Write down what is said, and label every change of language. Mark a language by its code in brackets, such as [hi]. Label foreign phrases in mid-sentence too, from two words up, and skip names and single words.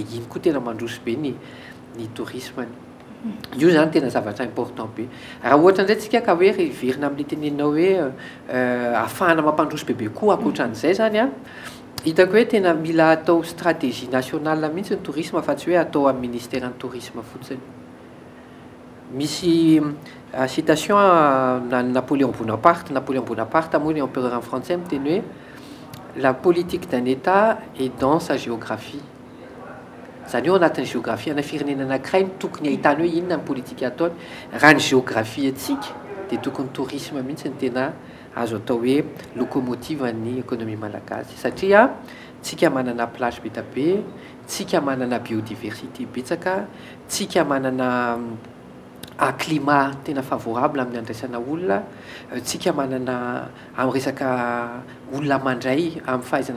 [mg] iny koa tena mandroso be ny tourisme io zany tena zavatra important be raha ohatra indray tsika ka hoe verina amin'ny tenenao hoe ahafahana mampandroso bebe koa akoatran'izay zany hitako hoe tena mila atao [fr] stratégie nationale [mg] mihitsy ny tourisme fa tsy hoe atao amin'ny ministère ny tourisme fotsiny misy citation Napoléon Bonaparte moa ny [fr] empereur en français [mg] miteny hoe [fr] la politique d'un État est dans sa géographie [mg] zany eo anatin'ny [fr] géographie [mg] ana firenena anankiray tokony ahitany hoe inona ny politika ataony raha ny géographie atsika dia tokony tourisme mihitsy ny tena azo atao hoe locomotive ny économie malagasy satria tsika manana plage be tabe tsika manana biodiversité betsaka tsika manana climat tena favorable amin'ny andraisana olona tsika manana amin'ny resaka olona mandray amin'ny fahaizana